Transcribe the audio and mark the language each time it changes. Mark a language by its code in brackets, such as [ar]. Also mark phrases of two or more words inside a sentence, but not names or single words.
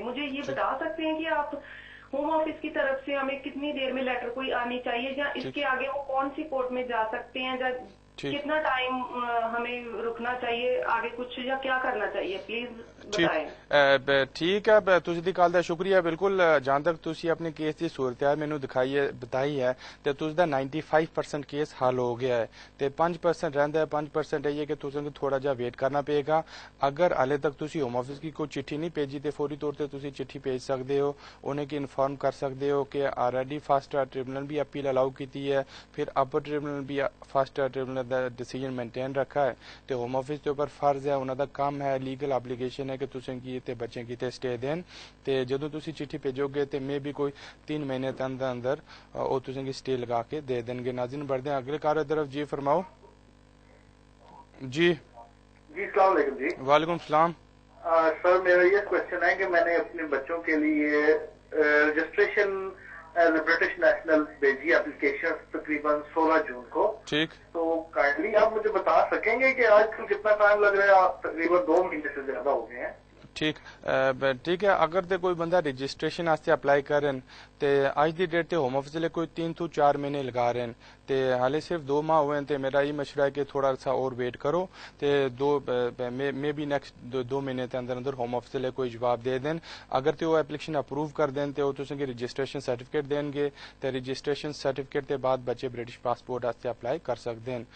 [ur] مجھے یہ بتا سکتے ہیں کہ آپ ہوم آفس کی طرف سے ہمیں کتنی دیر میں لیٹر کوئی آنی چاہیے، یا اس کے آگے وہ کون سی کورٹ میں جا سکتے ہیں، یا کتنا ٹائم ہمیں رکنا چاہیے آگے کچھ، یا کیا کرنا چاہیے، پلیز بتائیں. [pa] ٹھیک ہے تسی دی کال دا شکریہ. بالکل جہاں تک تسی اپنے کیس کی صورتحال مینوں بتائی ہے تے تس دا 95% کیس حل ہو گیا ہے تے 5% رہندا ہے. 5% یہ کہ تساں تھوڑا جا ویٹ کرنا پے گا. اگر ہالے تک تسی ہوم آفس کی کوئی چٹھی نہیں بھیجی تے فوری طور تے تسی چٹھی بھیج سکتے ہو، انہیں کی انفارم کر سکتے ہو کہ [en] already first tribunal [pa] بھی اپیل الاؤ کیتی ہے، پھر [en] upper tribunal [pa] بھی فاسٹ ٹریبونل دا ڈیسیژن مینٹین رکھا ہے تے ہوم آفس کے اوپر فرض ہے، انہاں دا کام ہے، [en] legal obligation [pa] ہے کہ تساں کی تے بچے کی تے سٹے دین. تے جدوں تسی چٹھی بھیجو گے تے میں بھی کوئی 3 مہینے کے اندر اندر او تساں کی سٹے لگا کے دے دیں گے. [ur] ناظرین بڑھتے ہیں اگلے کار طرف. جی فرماؤ. جی [ar] السلام علیکم. جی وعلیکم السلام. [ur] سر میرا یہ کوشچن ہے کہ میں نے اپنے بچوں کے لیے [en] registration British national [ur] بھیجی اپلیکیشن تقریباً 16 جون کو. ٹھیک. تو کائنڈلی آپ مجھے بتا سکیں گے کہ آج کل کتنا ٹائم لگ رہا ہے؟ آپ تقریباً 2 مہینے سے زیادہ ہو گئے ہیں. ٹھیک ہے. [pa] اگر تے کوئی بندہ رجسٹریشن واسطے اپلائی کرن تے اج دی ڈیٹ تے ہوم آفس لے کوئی 3 تو 4 مہینے لگا رہے ہیں تے حالے صرف 2 ماہ ہوئے ہیں تے میرا یہ مشورہ ہے کہ تھوڑا سا اور ویٹ کرو تے میں بھی نیکسٹ 2 مہینے کے اندر اندر ہوم آفس لے کوئی جواب دے دیں. اگر تے وہ [en] application approve [pa] کر دیں تے وہ تساں کی [en] registration certificate [pa] دیں گے تے [en] registration certificate [pa] کے بعد بچے [en] British passport [pa] واسطے اپلائی کر سکتے ہیں.